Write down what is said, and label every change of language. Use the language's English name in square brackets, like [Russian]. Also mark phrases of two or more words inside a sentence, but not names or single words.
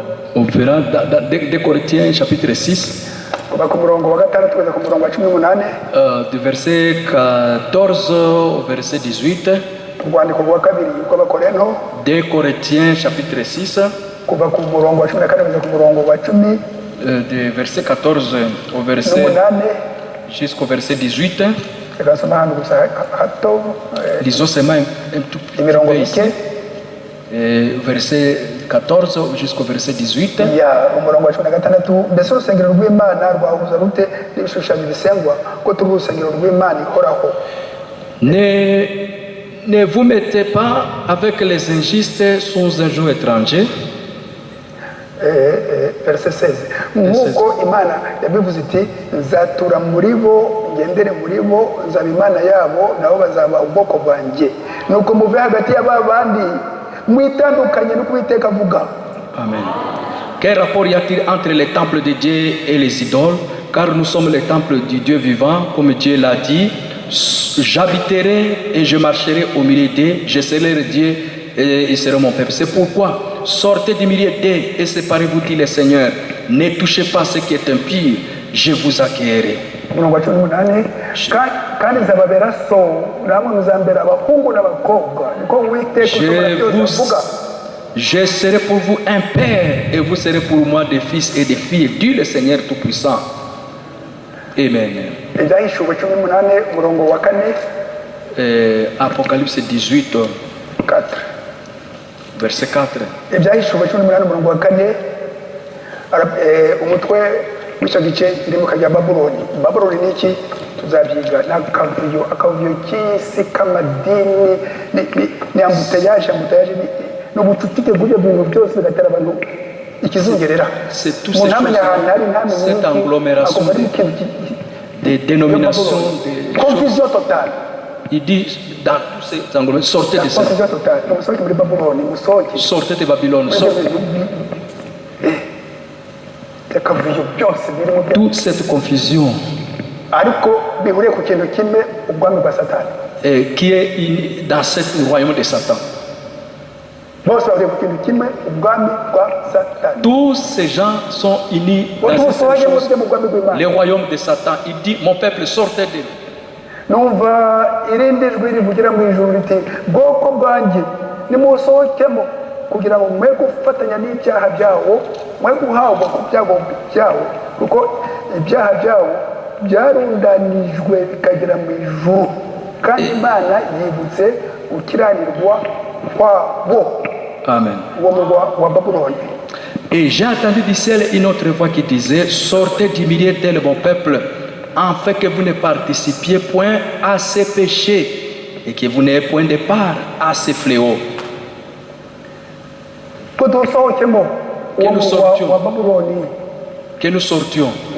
[French] On verra dans 2 Corinthiens chapitre 6, [Kinyarwanda] kuva ku murongo wa 6 kugeza ku murongo wa 18. [French] du verset 14 au verset 18. [Kinyarwanda] Urwandiko rwa kabiri rw'Abakorinto [French] 2 Corinthiens chapitre 6, [Kinyarwanda] kuva ku murongo wa 14 kugeza ku murongo wa 10 [French] du verset 14 au verset jusqu'au verset 18. [Kinyarwanda] reka nsoma hano gusa hato [French] Lisons seulement un tout petit [Kinyarwanda] imirongo [French] peu ici. [Kinyarwanda] mike [French] Verset 14 jusqu'au verset 18. [Kinyarwanda] ya umurongo wa 16. Mbese urusengero rw'Imana rwahuza rute n'ibishushanyo bisengwa ko turi urusengero rw'Imana ihoraho? [French] Ne vous mettez pas avec les injustes sous un joug étranger. Verset 16. [Kinyarwanda] Nk'uko Imana yabivuze iti nzatura muri bo ngendere muri bo nzaba Imana yabo nabo bazaba ubwoko bwanjye. Nuko muve hagati y'aba bandi mwitandukanye no kubiteka avuga. Amen. [French] Quel rapport y a-t-il entre les temples de Dieu et les idoles? Car nous sommes les temples du Dieu vivant, comme Dieu l'a dit. J'habiterai et je marcherai au milieu d'eux, je serai leur Dieu et ils seront mon peuple. C'est pourquoi sortez du milieu d'eux et séparez-vous, dit le Seigneur. Ne touchez pas ce qui est impur, je vous accueillerai. [Kinyarwanda] Umurongo wa 18 kandi nzababera so namwe muzambera abahungu n'abakobwa niko Uwiteka avuga. [French] Je serai pour vous un père et vous serez pour moi des fils et des filles, dit le Seigneur Tout-Puissant. Amen. [Kinyarwanda] Ibyahishuwe 18 umurongo wa 4. [French] Apocalypse 18, 4. verset 4. [Kinyarwanda] Ibyahishuwe 18 umurongo wa 4. Umutwe w'icyo gice kirimo kajya Babuloni. Babuloni ni iki? Tuzabyiga. Akavuyo k'isi k'amadini ni ambuteyaje n'ubucucike bw'ibyo bintu byose bigatera abantu ikizungerera. [French] C'est tous ces choses, cette agglomération des dénominations, des confusion totale. Il dit dans tous ces agglomérations, sortez de ça. Confusion totale. Sortez de Babylone. Toute cette confusion qui est dans ce royaume de Satan. Tous ces gens sont unis dans cette chose. Le royaume de Satan. Il dit, mon peuple, sortez de lui. [Kinyarwanda] Numva irindi jwi rivugira mu ijuru riti bwoko bwanjye nimusohokemo kugira ngo mwe gufatanya n'ibyaha byawo mwe guhabwa ku byago byawo kuko ibyaha byawo byarundanijwe bikagera mu ijuru kandi Imana yibutse gukiranirwa kwabo. Amen. Wa Babuloni. [French] Et j'ai entendu du ciel une autre voix qui disait, sortez du milieu tel mon peuple, afin que vous ne participiez point à ces péchés et que vous n'ayez point de part à ces fléaux. Que nous sortions.